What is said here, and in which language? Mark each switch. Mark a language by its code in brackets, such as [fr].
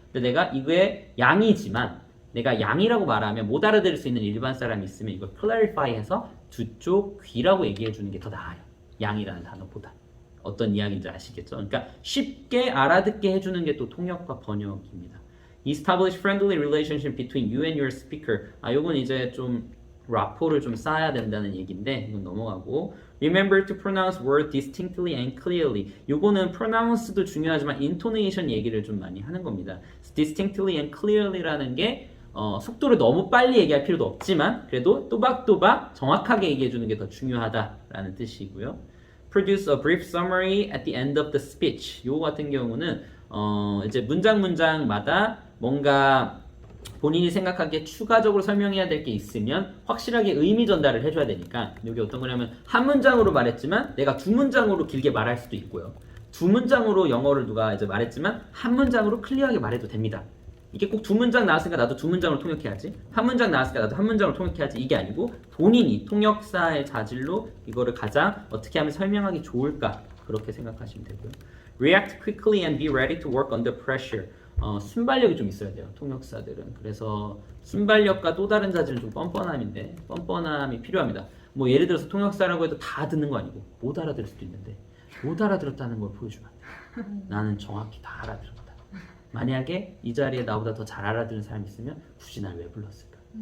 [ko] 근데 내가 이게 양이지만 내가 양이라고 말하면 못 알아들을 수 있는 일반 사람이 있으면 이걸 clarify 해서 두 쪽 귀라고 얘기해 주는 게 더 나아요. 양이라는 단어보다. 어떤 이야기인지 아시겠죠? 그러니까 쉽게 알아듣게 해주는 게 또 통역과 번역입니다. [en] Establish friendly relationship between you and your speaker. [ko] 요건 이제 좀 라포를 좀 쌓아야 된다는 얘기인데 이건 넘어가고 [en] Remember to pronounce word distinctly and clearly. [ko] 요거는 pronounce도 중요하지만 intonation 얘기를 좀 많이 하는 겁니다. [en] Distinctly and clearly [ko] 라는 게 속도를 너무 빨리 얘기할 필요도 없지만 그래도 또박또박 정확하게 얘기해 주는 게 더 중요하다라는 뜻이고요. [en] Produce a brief summary at the end of the speech. [ko] 요거 같은 경우는 이제 문장마다 뭔가 본인이 생각하기에 추가적으로 설명해야 될 게 있으면 확실하게 의미 전달을 해줘야 되니까 이게 어떤 거냐면 한 문장으로 말했지만 내가 두 문장으로 길게 말할 수도 있고요. 두 문장으로 영어를 누가 이제 말했지만 한 문장으로 클리어하게 말해도 됩니다. 이게 꼭 두 문장 나왔으니까 나도 두 문장으로 통역해야지. 한 문장 나왔으니까 나도 한 문장으로 통역해야지. 이게 아니고 본인이 통역사의 자질로 이거를 가장 어떻게 하면 설명하기 좋을까 그렇게 생각하시면 되고요. [en] React quickly and be ready to work under pressure. [ko] 순발력이 좀 있어야 돼요. 통역사들은. 그래서 순발력과 또 다른 자질은 좀 뻔뻔함인데 뻔뻔함이 필요합니다. 뭐 예를 들어서 통역사라고 해도 다 듣는 거 아니고 못 알아들을 수도 있는데 못 알아들었다는 걸 보여주면 안 돼요. 나는 정확히 다 알아들었다. 만약에 이 자리에 나보다 더 잘 알아듣는 사람이 있으면 굳이 날 왜 불렀을까?